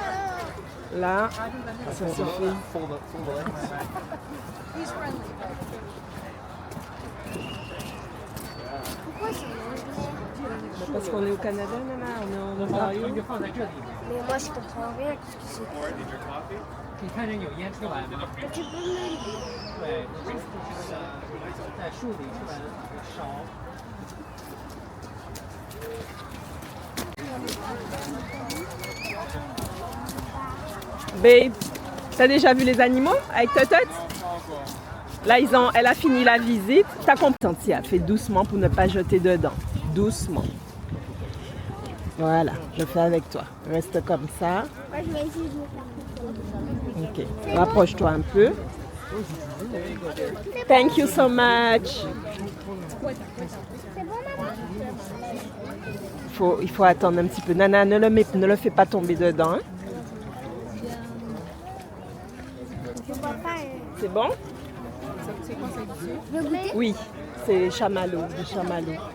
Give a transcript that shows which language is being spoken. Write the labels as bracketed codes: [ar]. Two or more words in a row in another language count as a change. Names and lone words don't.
[fr] Là, ça se fait. Pourquoi c'est anglais? Parce qu'on est au Canada, Nana, on est en Ontario. Mais moi, je comprends rien. Qu'est-ce que c'est? [zh] 你看见有烟出来吗？ [fr] Tu peux me le dire? [zh] 对，在树里出来的烧。 [fr] Babe, t'as déjà vu les animaux avec Totot? Là, elle a fini la visite. T'as compris? Tia, fais doucement pour ne pas jeter dedans. Doucement. Voilà, je fais avec toi. Reste comme ça. Moi, je vais essayer de le faire. Ok, rapproche-toi un peu. [en] Thank you so much. [fr] C'est bon, maman? Il faut attendre un petit peu. Nana, ne le fais pas tomber dedans. Hein. Je vois pas. C'est bon? Je veux goûter? Oui, c'est chamallow, du chamallow.